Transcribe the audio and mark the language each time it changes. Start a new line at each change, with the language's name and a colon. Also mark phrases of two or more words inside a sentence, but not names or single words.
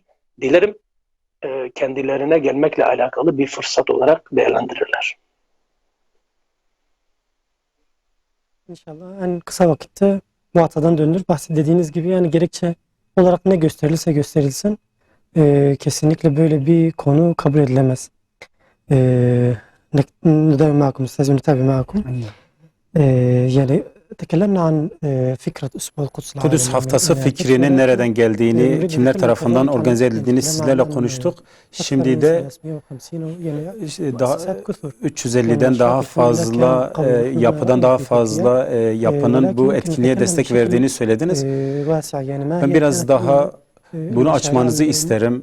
Turkish: Dilerim kendilerine gelmekle alakalı bir fırsat olarak değerlendirirler. İnşallah en kısa vakitte muhatadan dönülür. Bahsettiğiniz gibi yani gerekçe olarak ne gösterilirse gösterilsin kesinlikle böyle bir konu kabul edilemez.
Arabic: نداوم معكم أستاذ ونتابع معكم. يعني تكلمنا عن فكرة أسبوع القدس العالمي.
Turkish: Kudüs Haftası fikrinin nereden geldiğini, kimler tarafından organize edildiğini sizlerle konuştuk. Şimdi de daha 350'den daha fazla yapıdan daha fazla yapının bu etkinliğe destek verdiğini söylediniz. Ben biraz daha bunu açmanızı isterim.